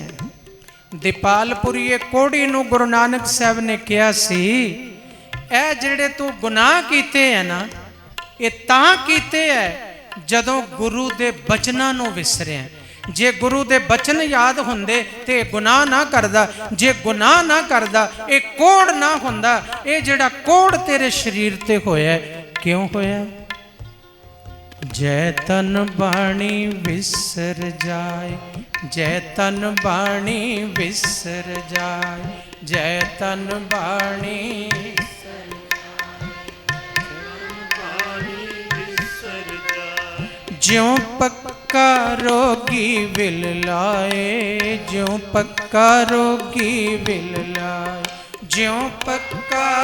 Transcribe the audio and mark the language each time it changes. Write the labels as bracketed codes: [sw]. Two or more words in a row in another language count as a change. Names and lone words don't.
[pa] ਦੀਪਾਲਪੁਰੀਏ ਕੋੜ੍ਹੀ ਨੂੰ ਗੁਰੂ ਨਾਨਕ ਸਾਹਿਬ ਨੇ ਕਿਹਾ ਸੀ, ਏ ਜਿਹੜੇ ਤੂ ਗੁਨਾਹ ਕੀਤੇ ਹੈ ਨਾ, ਯੇ ਤਾਂ ਕੀਤੇ ਹੈ ਜਦੋਂ ਗੁਰੂ ਦੇ ਬਚਨਾਂ ਨੂੰ ਵਿਸਰਿਆ। ਜੇ ਗੁਰੂ ਦੇ ਬਚਨ ਯਾਦ ਹੁੰਦੇ ਤੇ ਗੁਨਾਹ ਨਾ ਕਰਦਾ, ਜੇ ਗੁਨਾਹ ਨਾ ਕਰਦਾ ਯੇ ਕੋੜ੍ਹ ਨਾ ਹੁੰਦਾ। ਯੇ ਜਿਹੜਾ ਕੋੜ੍ਹ ਤੇਰੇ ਸ਼ਰੀਰ ਤੇ ਹੋਇਆ ਕਿਉਂ ਹੋਇਆ? ਜੈ ਤਨ ਬਾਣੀ ਵਿਸਰ ਜਾਏ, ਜੈ ਤਨ ਬਾਣੀ ਵਿਸਰ ਜਾਏ, ਜੈ ਤਨ ਬਾਣੀ ਜਿਉਂ ਪੱਕਾ ਰੋਗੀ ਵਿਲ ਲਾਏ, ਜਿਉਂ ਪੱਕਾ ਰੋਗੀ ਵਿਲ ਲਾਏ, ਜਿਉਂ ਪੱਕਾ